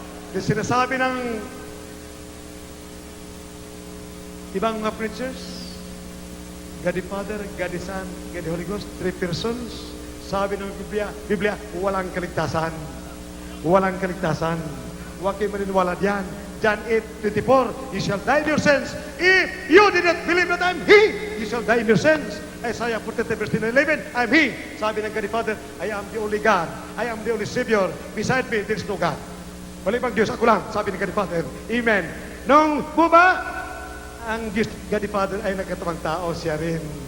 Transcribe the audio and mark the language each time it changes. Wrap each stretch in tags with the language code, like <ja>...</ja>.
<tl>Yung sinasabi ng ibang mga preachers,</tl> <en>God the Father, God the Son, God the Holy Ghost, 3 persons.</en> <tl>Sabi ng Biblia, walang kaligtasan. Walang kaligtasan. Huwag kayo maniniwala diyan.</tl> <en>John 8:24, you shall die in your sins. If you did not believe that I'm He, you shall die in your sins. Isaiah 43 verse 11, I'm He.</en> <tl>Sabi ng</tl> <en>God the Father, I am the only God. I am the only Savior. Beside me, there is no God.</en> <tl>Walibang Diyos, ako lang. Sabi ng God the Father, Amen. Nung buba, ang Diyos, God the Father ay nagkatawang tao, siya rin.</tl>